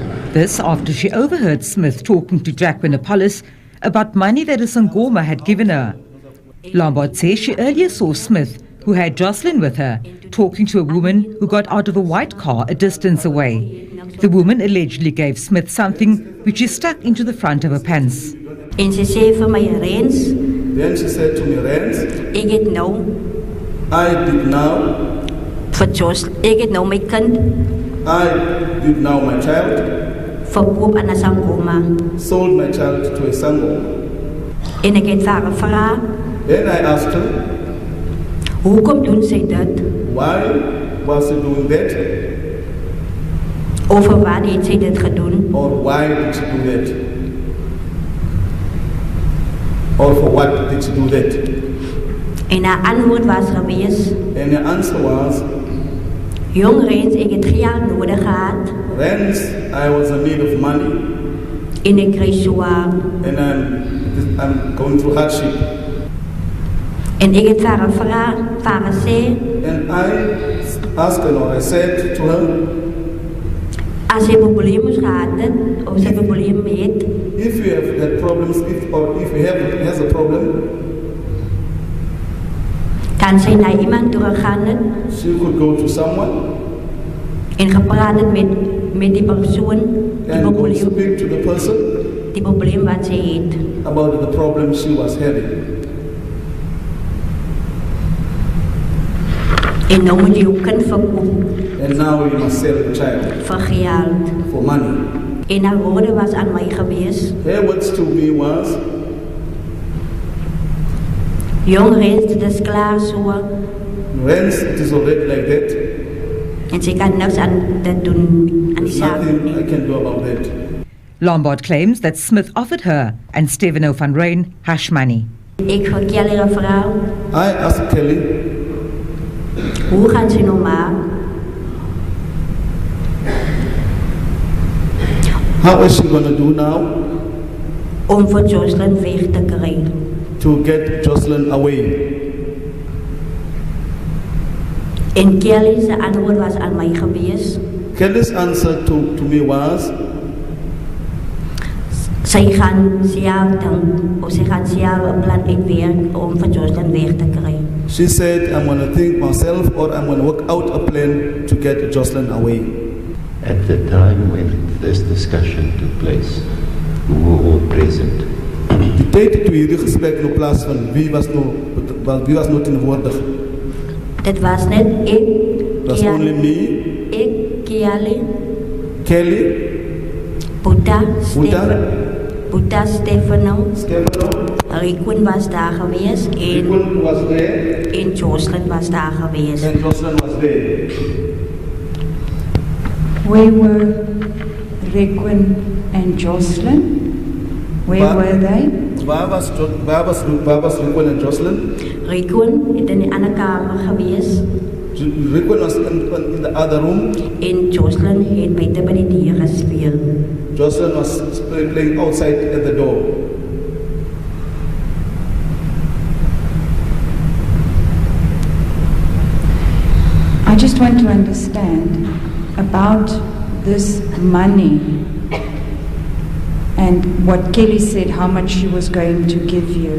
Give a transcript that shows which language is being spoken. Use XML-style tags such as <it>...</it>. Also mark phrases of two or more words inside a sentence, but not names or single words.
<en>This after she overheard Smith talking to Jack Winapollis about money that a Sangoma had given her. Lombard says she earlier saw Smith, who had Joshlin with her, talking to a woman who got out of a white car a distance away. The woman allegedly gave Smith something which she stuck into the front of her pants.</en> <af>En sy sê vir my, Rens,</af> <en>Then she said to me, Rens,</en> <af>ek het nou</af> <en>I did now,</en> <af>vir Joshlin, ek het nou my kind</af> <en>I did now my child,</en> <af>verkoop aan 'n Sangoma.</af> <en>sold my child to a Sango.</en> <af>En ek het vir haar gevra,</af> <en>Then I asked her,</en> <af>hoekom doen sy dit?</af> <en>why was she doing that?</en> <af>Of vir wat het sy dit gedoen?</af> <en>Or why did she do that? Or for what did she do that?</en> <af>En haar antwoord was gewees,</af> <en>And the answer was,</en> <af>jong Rens, ek het geld nodig gehad</af> <en>Rens, I was in need of money</en> <af>en ek kry swaar.</af> <en>and I'm going through hardship.</en> <af>En ek het vir haar gevra, vir haar gesê,</af> <en>And I asked her, or I said to her,</en> <af>as jy probleme gehad het, of sy probleme het,</af> <en>if you have had problems, if you has a problem,</en> <af>kan sy na iemand toe gegaan het</af> <en>she could go to someone</en> <af>en gepraat het met die persoon,</af> <en>and go speak to the person</en> <af>die probleem wat sy het.</af> <en>about the problem she was having.</en> <af>En nou moet jy jou kind verkoop</af> <en>And now you must sell the child</en> <af>vir geld.</af> <en>for money.</en> <af>En haar woorde was aan my gewees,</af> <en>Her words to me was,</en> <af>jong Rens, dit is klaar so,</af> <en>Rens, it is already like that.</en> <af>en sy kan niks aan dit doen, aan die</af> <en>There's</en> <af>saak</af> <en>nothing I</en> <af>nie.</af> <en>can do about that. Lombard claims that Smith offered her and Stefano van Rijn hush money.</en> <af>Ek vir Kelly gevra,</af> <en>I asked Kelly,</en> <af>hoe gaan sy nou maak?</af> <en>how is she going to do now</en> <af>Om vir Joshlin weg te kry.</af> <en>to get Joshlin away?</en> <af>En Kelly se antwoord was aan my gewees,</af> <en>Kelly's answer to me was,</en> <af>sy gaan self dink, of sy gaan self 'n plan uitwerk om vir Joshlin weg te kry.</af> <en>she said, I'm going to think myself or I'm going to work out a plan to get Joshlin away. At the time when this discussion took place, we were all present.</en> <af>Die tyd toe hierdie gesprek nou plaasvind, wie was nou teenwoordig? Dit was net ek,</af> <en>Was only me,</en> <af>ek, Kelly,</af> <en>Kelly,</en> <af>Buddha,</af> <en>Buddha,</en> <af>Stefano,</af> <en>Stefano,</en> <af>Rikun was daar gewees en</af> <en>Rikun was there,</en> <af>Joshlin was daar gewees.</af> <en>and Joshlin was there. Where were Requin and Joshlin? Where were they?</en> <af>Waar was Rikun and Joshlin? Rikun het in die ander kamer gewees</af> <en>Rikun was in the other room.</en> <af>en Joshlin het buite by die deur gespeel.</af> <en>Joshlin was playing outside at the door. I just want to understand about this money and what Kelly said, how much she was going to give you.</en>